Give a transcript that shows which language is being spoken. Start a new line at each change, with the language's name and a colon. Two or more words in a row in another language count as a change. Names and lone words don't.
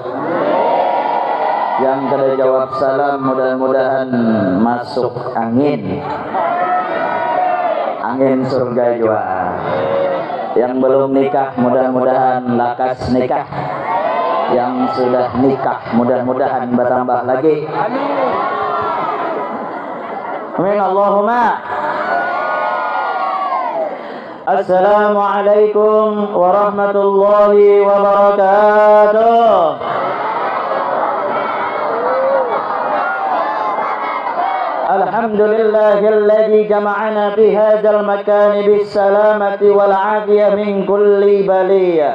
Banjar: Yang kada jawab salam mudah-mudahan masuk angin. Angin surga juga. Yang belum nikah mudah-mudahan lakas nikah. Yang sudah nikah mudah-mudahan bertambah lagi.
Arabic: آمين اللهم. السلام عليكم ورحمة الله وبركاته. الحمد لله الذي جمعنا في هذا المكان بالسلامة والعافية من كل بلية.